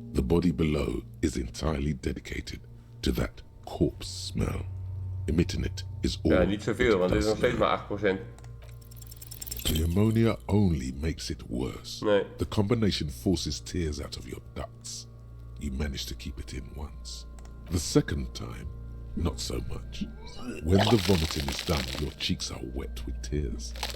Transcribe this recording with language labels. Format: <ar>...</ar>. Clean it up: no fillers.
<en>The body below is entirely dedicated to that corpse smell. Emitting it is all</en> <nl>Ja, niet zoveel, want dit is nog steeds maar 8%.</nl> <en>The ammonia only makes it worse.</en> <nl>Nee.</nl> <en>The combination forces tears out of your ducts. You manage to keep it in once. The second time, not so much. When the vomiting is done, your cheeks are wet with tears.</en>